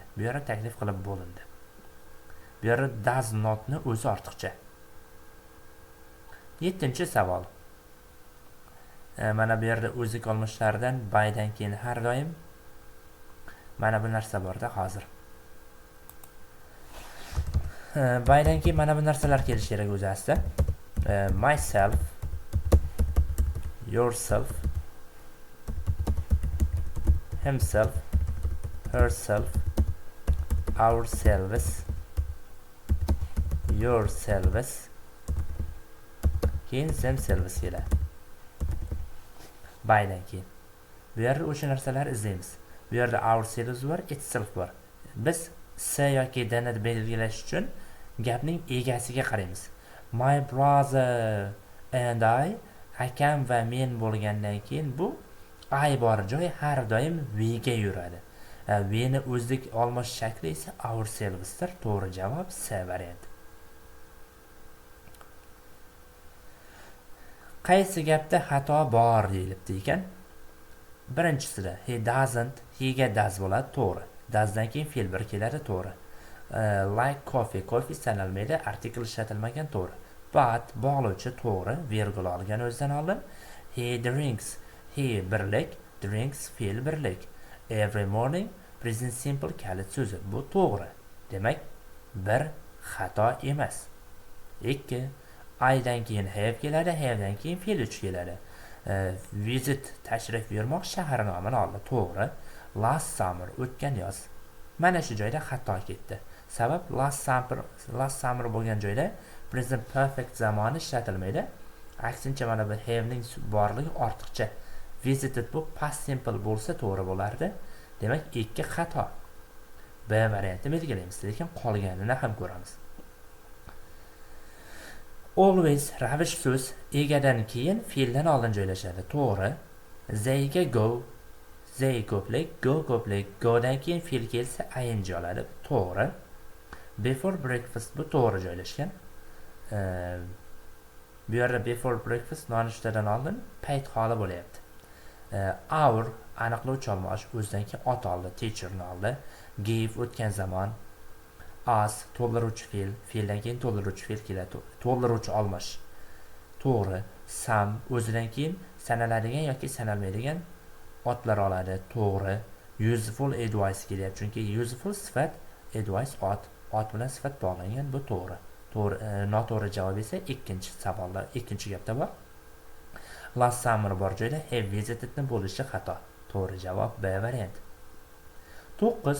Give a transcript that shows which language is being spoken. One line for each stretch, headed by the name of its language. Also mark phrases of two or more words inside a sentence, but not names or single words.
Uzbek: Bu yerda taklif qilib bo'lindi. Bu yerda
English: does notni
Uzbek: o'zi ortiqcha. 7-savol. Mana bu yerda o'zlik olmishlardan bydan keyin har doim mana bu narsa borda hozir. Bydan keyin mana bu narsalar kelishi kerak o'zi asli.
English: Myself, yourself, himself, herself, ourselves, yourselves,
Uzbek: keyin themselves keladi. Bydan keyin. Bu yerda o'sha narsalarni izlaymiz. Bu yerda ourselves bor, itself bor. Biz s yoki dni belgilash uchun gapning egasiga qaraymiz.
English: My brother and I,
Uzbek: akam va men bo'lgandan keyin bu I bor joy har doim we ga yuradi. We ni o'zlik olmosh shakli esa ourselvesdir. To'g'ri javob C varianti. Qaysi gapda xato bor deyilibdi ekan? Birinchisida
English: he doesn't,
Uzbek: he ga does bo'ladi, to'g'ri. Does'dan keyin fe'l bir keladi, to'g'ri.
English: Like coffee,
Uzbek: coffee sanalmaydi, artikel ishlatilmagan, to'g'ri. But bog'lovchi, to'g'ri, virgul olgan o'zidan oldin.
English: He drinks,
Uzbek: he birlik, drinks fe'l birlik.
English: Every morning, present simple
Uzbek: kalit so'zi, bu to'g'ri. Demak, bir xato emas. 2. I'dan keyin have keladi, have'dan keyin fe'l 3 keladi. Visit, tashrif buyurmoq, shahar nomini oldi, to'g'ri.
English: Last summer,
Uzbek: o'tgan yoz. Mana shu joyda xato ketdi. Sabab
English: last summer
Uzbek: bo'lgan joyda
English: present perfect
Uzbek: zamoni ishlatilmaydi. Aksincha mana bu have ning borligi ortiqcha. Visited bu
English: past simple
Uzbek: bo'lsa to'g'ri bo'lardi. Demak, 2 xato. B variantini belgilaymiz, lekin qolganini ham ko'ramiz. Always ravish so'z egadan keyin fe'ldan oldin joylashadi, to'g'ri.
English: They'ga go,
Uzbek: they ko'plik, go ko'plik, go'dan keyin fe'l kelsa ing oladi, to'g'ri.
English: Before breakfast
Uzbek: bu to'g'ri joylashgan. Bu yerda
English: before breakfast
Uzbek: nonushtadan oldin payt holi bo'lyapti. Our aniqlovchi olmosh, o'zidan keyin ot oldi, teacherni oldi. Give o'tgan zamon. As to'ldiruvchi fe'l, fe'ldan keyin to'ldiruvchi fe'l keladi. To'ldiruvchi olmosh, to'g'ri. Some o'zidan keyin sanaladigan yoki sanalmaydigan otlar oladi, to'g'ri.
English: Useful advice
Uzbek: kelyapti, chunki useful sifat, advice ot bilan sifat bog'langan, bu to'g'ri. Noto'g'ri javob esa ikkinchi savolda, ikkinchi gapda bor.
English: Last summer
Uzbek: bor joyda
English: have visitedni
Uzbek: bo'lishi xato. To'g'ri javob B varianti. 9.